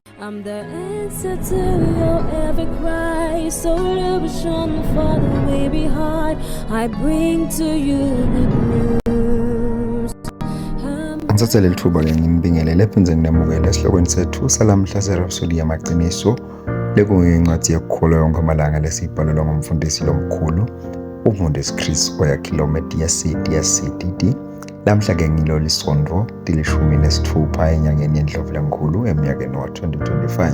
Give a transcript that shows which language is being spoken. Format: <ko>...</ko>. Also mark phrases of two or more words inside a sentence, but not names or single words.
<en>I'm the answer to your every cry. Solution for the way behind. I bring to you good news.</en> <ss>Ngithathe leli thuba ke nginibingelele phindze nginamukele esihlokweni sethu salamhla serhapsodi yamaqiniso lekuyincwadi yekukholwa yonke amalanga lesibhalelwa ngumfundisi lomkhulu umfundisi Chris Oyakhilome DSCDD. Lamhla ke ngilolu isondvo tilishumi nesithupha enyangeni yeNdlovulenkhulu eminyakeni wa-2025.</ss>